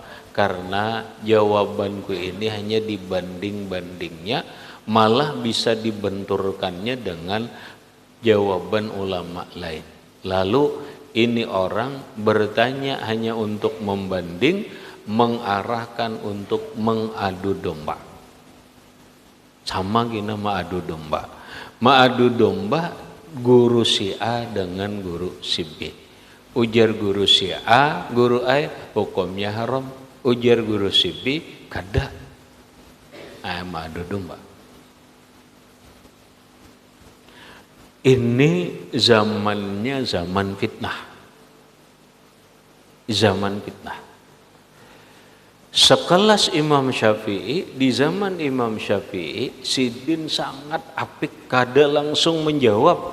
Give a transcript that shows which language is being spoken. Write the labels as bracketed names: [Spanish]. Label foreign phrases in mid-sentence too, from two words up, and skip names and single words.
[Indonesian] Karena jawabanku ini hanya dibanding-bandingnya, malah bisa dibenturkannya dengan jawaban ulama lain. Lalu ini orang bertanya hanya untuk membanding, mengarahkan untuk mengadu domba. Sama gini mengadu domba. Mengadu domba guru si A dengan guru si B. Ujar guru si A, guru A hukumnya haram. Ujar guru si B, kada. Mengadu domba. Ini zamannya zaman fitnah. Zaman fitnah. Sekelas Imam Syafi'i, di zaman Imam Syafi'i, Sidin sangat apik, kada langsung menjawab.